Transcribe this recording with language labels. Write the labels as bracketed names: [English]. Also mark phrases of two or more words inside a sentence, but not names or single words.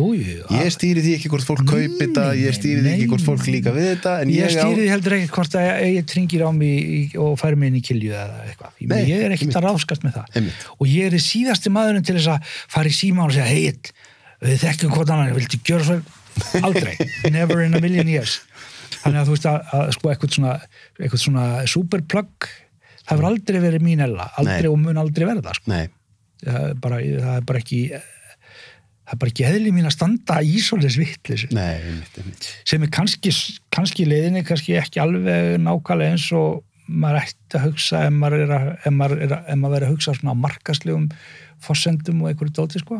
[Icelandic] Ég stýri því ekki hvort fólk kaupi þetta, ég stýri því ekki hvort fólk líka við þetta, en ég stýri því heldur ekki hvort að ég tringir á mig og færi mig inn í kilju eða eitthvað. Ég er ekkert að ráðskast með það. Og ég er síðasti maðurinn til þess að fara í síma og segja, hei, við þekkjum hvort annan, viltu gjöra svo? Aldrei. [English] Never in a million years. [Icelandic] Þannig að þú veist að sko eitthvað svona superplug, það hefur aldrei verið mín aldrei og mun aldrei verða, sko. Nei. Það er bara ekki eðli mín að standa í svoleiðis vitleysu. Nei, einmitt. Sem er kannski leiðinni, kannski ekki alveg nákvæmlega eins og maður ætti að hugsa ef maður verið að hugsa svona á markaðslegum forsendum og einhverju dóti, sko.